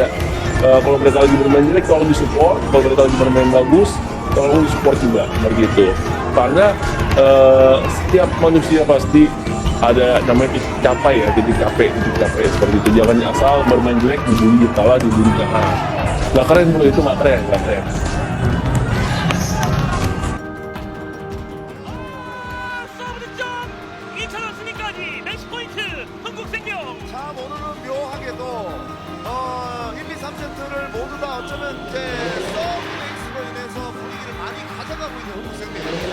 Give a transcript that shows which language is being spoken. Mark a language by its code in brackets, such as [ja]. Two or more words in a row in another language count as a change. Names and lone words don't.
[id] Kalau mereka lagi bermain jelek, tolong disupport. Kalau mereka lagi bermain bagus, tolong disupport juga, begitu. Karena setiap manusia pasti ada namanya titik capai seperti itu. Jangan asal bermain jelek, dibully, kalah, dibully, kalah. Nggak keren, itu nggak keren. [ko] 서브 득점! 2차전 승리까지 매치 포인트 흥국생명! 참 오늘은 묘하게도 1, 2, 3세트를 모두 다 어쩌면 이제 서브 레이스로 인해서 분위기를 많이 가져가고 있는 흥국생명입니다.